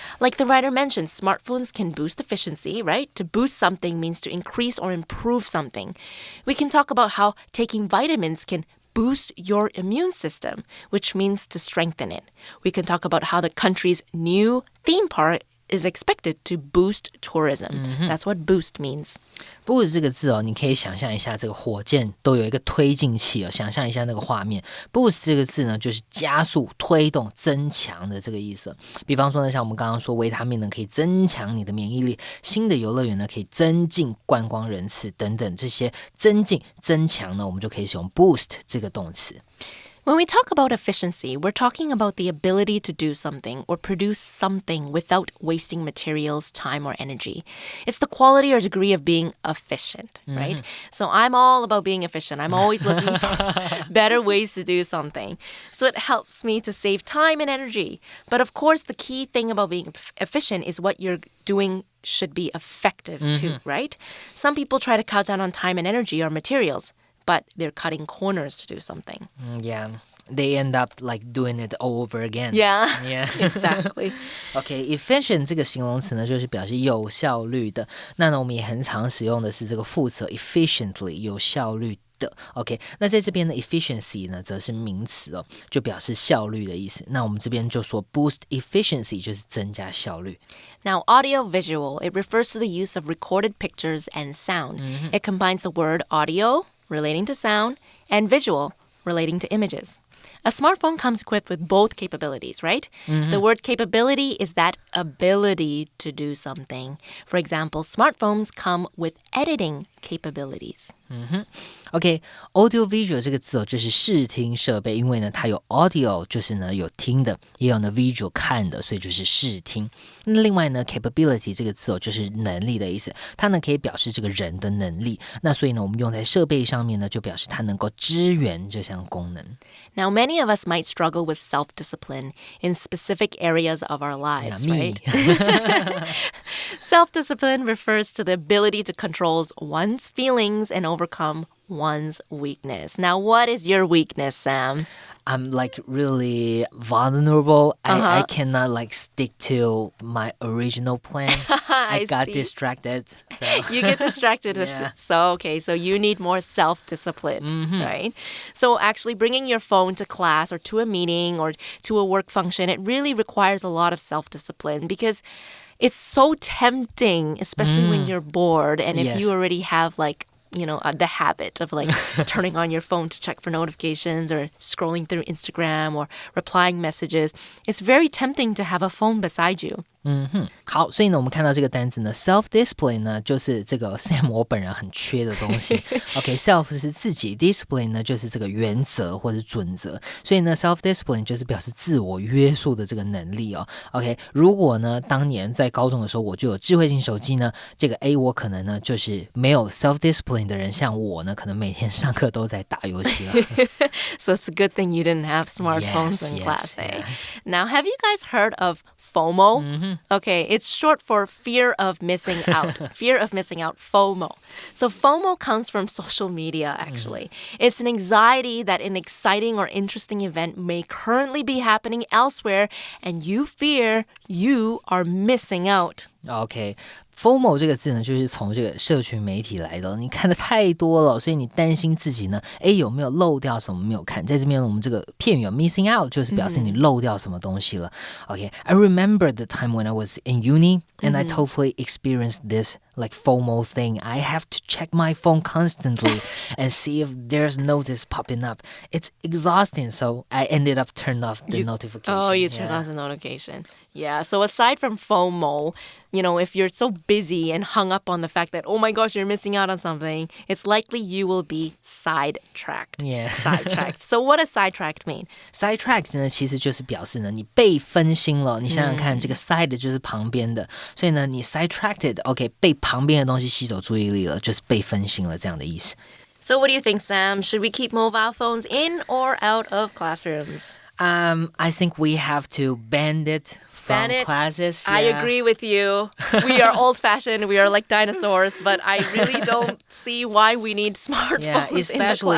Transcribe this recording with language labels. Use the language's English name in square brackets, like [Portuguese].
[English] Like the writer mentioned, smartphones can boost efficiency, right? To boost something means to increase or improve something. We can talk about how taking vitamins can boost your immune system, which means to strengthen it. We can talk about how the country's new theme park is expected to boost tourism. That's what boost means. [Chinese] Boost 这个字你可以想象一下，这个火箭都有一个推进器想象一下那个画面。 Boost 这个字呢，就是加速、推动、增强的这个意思。比方说呢，像我们刚刚说，维他命呢可以增强你的免疫力，新的游乐园呢可以增进观光人次等等，这些增进、增强呢，我们就可以使用 boost 这个动词。 [English] When we talk about efficiency, we're talking about the ability to do something or produce something without wasting materials, time, or energy. It's the quality or degree of being efficient, right? So I'm all about being efficient. I'm always looking for better ways to do something. So it helps me to save time and energy. But of course, the key thing about being efficient is what you're doing should be effective too, right? Some people try to cut down on time and energy or materials.But they're cutting corners to do something. Yeah, they end up like doing it all over again. Yeah, exactly. Okay, [Chinese] efficient 这个形容词呢，就是表示有效率的。那呢，我们也很常使用的是这个副词 efficiently， 有效率的。 OK， 那在这边的 efficiency 呢，则是名词就表示效率的意思。那我们这边就说 boost efficiency 就是增加效率。 [English] Now, audio-visual, it refers to the use of recorded pictures and sound. It combines the word audio,relating to sound, and visual, relating to images. A smartphone comes equipped with both capabilities, right? The word capability is that ability to do something. For example, smartphones come with editing [Chinese] capabilities.OK, audio visual 这个字就是视听设备，因为呢它有 audio 就是呢有听的，也有呢 visual 看的，所以就是视听。那另外呢 capability 这个字就是能力的意思，它呢可以表示这个人的能力，那所以呢我们用在设备上面呢就表示它能够支援这项功能。 [English] Now, many of us might struggle with self-discipline in specific areas of our lives, right? Self-discipline refers to the ability to control one's feelings and overcome one's weakness. Now, what is your weakness, Sam? I'm like really vulnerable. I cannot like stick to my original plan. I got distracted. So. You get distracted. Yeah. So you need more self-discipline, right? So actually bringing your phone to class or to a meeting or to a work function, it really requires a lot of self-discipline because it's so tempting, especially when you're bored and if you already have like the habit of like turning on your phone to check for notifications or scrolling through Instagram or replying messages. It's very tempting to have a phone beside you. [Chinese] 好，所以呢我们看到这个单词呢 self-discipline 呢就是这个 Sam 我本人很缺的东西OK, self 是自己 discipline 呢就是这个原则或者准则，所以呢 self-discipline 就是表示自我约束的这个能力哦 OK, 如果呢当年在高中的时候我就有智慧型手机呢，这个 A 我可能呢就是没有 self-discipline 的人，像我呢可能每天上课都在打游戏了 [English] So it's a good thing you didn't have smartphones in class, eh? Now, have you guys heard of FOMO?Okay, it's short for fear of missing out. Fear of missing out, FOMO. So FOMO comes from social media, actually. It's an anxiety that an exciting or interesting event may currently be happening elsewhere, and you fear you are missing out. [Chinese] OK.FOMO 这个字呢，就是从这个社群媒体来的，你看的太多了，所以你担心自己呢，有没有漏掉什么没有看？在这边呢，我们这个片语missing out 就是表示你漏掉什么东西了。 [English] OK, I remember the time when I was in uni and I totally experienced this like FOMO thing. I have to check my phone constantly and see if there's notice popping up. It's exhausting, so I ended up turning off the notification. Oh, you turned off the notification. Yeah, so aside from FOMO, if you're so busy and hung up on the fact that, oh my gosh, you're missing out on something, it's likely you will be sidetracked. Yeah. Sidetracked. So what does sidetracked mean? [Chinese] Sidetracked 呢，其实就是表示呢，你被分心了。你想想看，这个 side 就是旁边的，所以呢，你 sidetracked, OK, 被旁边的东西吸走注意力了，就是被分心了这样的意思。 [English] So what do you think, Sam? Should we keep mobile phones in or out of classrooms? I think we have to ban it from classes. I agree with you. We are old-fashioned. We are like dinosaurs, but I really don't see why we need smartphones especially